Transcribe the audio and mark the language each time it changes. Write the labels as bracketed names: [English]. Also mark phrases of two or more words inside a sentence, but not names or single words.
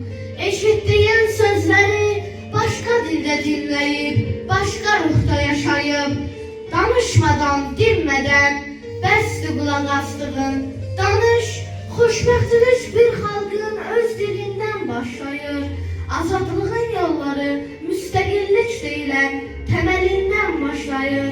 [Turkish] Eşitdiyin sözleri başka dilde dinleyip, başka ruhda yaşayıp, danışmadan, dinmeden [Azerbaijani] bəsdir qulaq astığın. Danış, xoşbəxtlik bir xalqın öz dilinden başlayır. Azadlığın yolları müstəqillik deyilən temelinden başlayır.